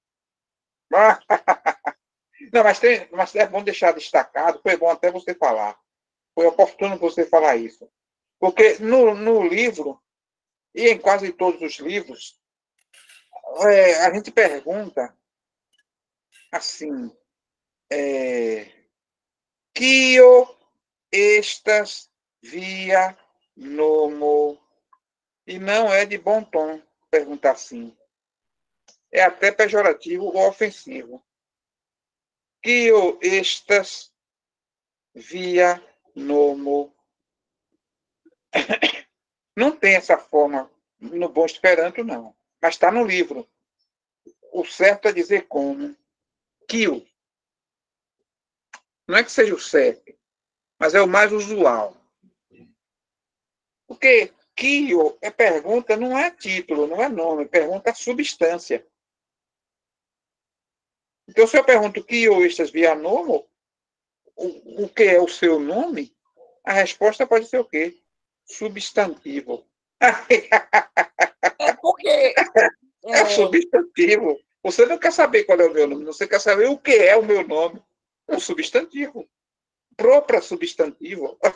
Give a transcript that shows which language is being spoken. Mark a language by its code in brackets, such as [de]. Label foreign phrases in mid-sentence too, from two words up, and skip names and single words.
[pt] Não, mas é bom deixar destacado, foi bom até você falar. Foi oportuno você falar isso. Porque no livro, e em quase todos os livros, a gente pergunta assim, [eo] Kio estas via nomo. [pt] E não é de bom tom perguntar assim. É até pejorativo ou ofensivo. [eo] Kio estas via nomo. [pt] Não tem essa forma no bom esperanto, não. Mas está no livro. O certo é dizer como. Kio. Não é que seja o certo, mas é o mais usual. Porque Kio é pergunta, não é título, não é nome, pergunta é substância. Então, se eu pergunto [eo] Kio estas via nomo, [pt] o que é o seu nome, a resposta pode ser o quê? Substantivo. É porque É substantivo. Você não quer saber qual é o meu nome, você quer saber o que é o meu nome. É um substantivo. Próprio substantivo.